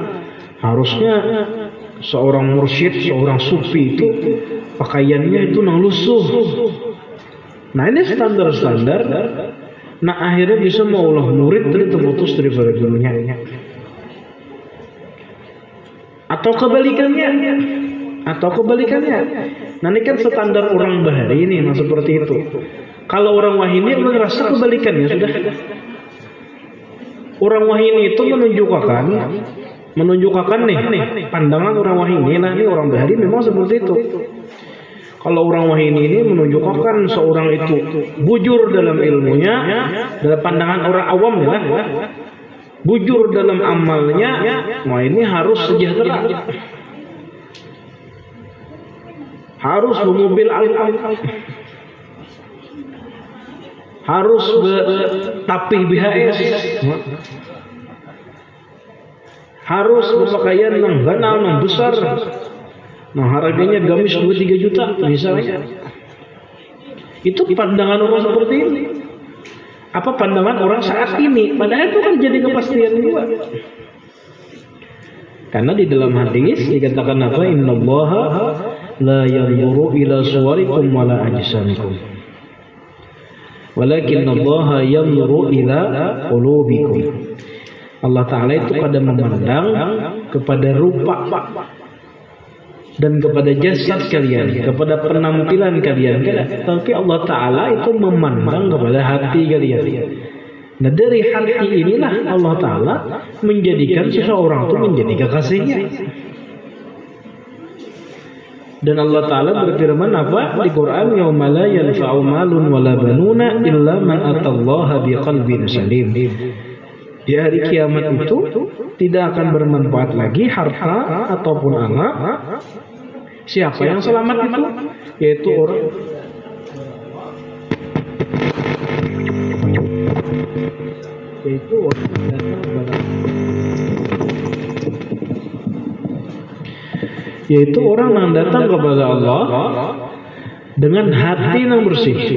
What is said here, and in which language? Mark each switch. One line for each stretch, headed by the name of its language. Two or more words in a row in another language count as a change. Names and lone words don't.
Indonesian: Harusnya seorang mursyid, seorang sufi itu pakaiannya itu
Banjar: nang lusuh.
Indonesian: Nah, ini standar-standar. Nah, akhirnya bisa maulah murid dari terputus daripada gurunya. Atau kebalikannya. Nah, ini kan standar orang bahari ini, nah seperti itu. Kalau orang wahini merasa kebalikannya sudah. Orang wahini itu menunjukkan nih pandangan orang wahini. Nah, ini orang bahari memang seperti itu. Kalau orang wahini ini menunjukkan seorang itu bujur dalam ilmunya, dalam pandangan orang awam ya, bujur dalam amalnya, wah ini harus sejahtera, harus bermobil al-al, harus bertapih BHS, harus berpakaian yang ganal, yang besar. Nah, harganya gamis 2-3 juta misalnya. Itu pandangan orang seperti ini. Apa pandangan orang saat ini? Padahal itu kan jadi kepastian juga. Karena di dalam hadis dikatakan apa?
Arabic: إن الله لا ينظر إلى صوركم ولا أجسامكم ولكن الله ينظر إلى قلوبكم.
Indonesian: Allah Ta'ala itu kadang memandang kepada rupa, dan kepada jasad kalian, kepada penampilan kalian, tapi Allah Ta'ala itu memandang kepada hati kalian. Nah, dari hati inilah Allah Ta'ala menjadikan seseorang itu menjadi kekasihnya. Dan Allah Ta'ala berfirman apa di Quran,
Arabic: يوم لا ينفع مال ولا بنون إلا من أتى الله بقلب سليم.
Indonesian: Di hari kiamat itu tidak akan bermanfaat lagi harta ataupun anak. Siapa yang selamat itu? Yaitu orang yang datang kepada Allah dengan hati yang bersih.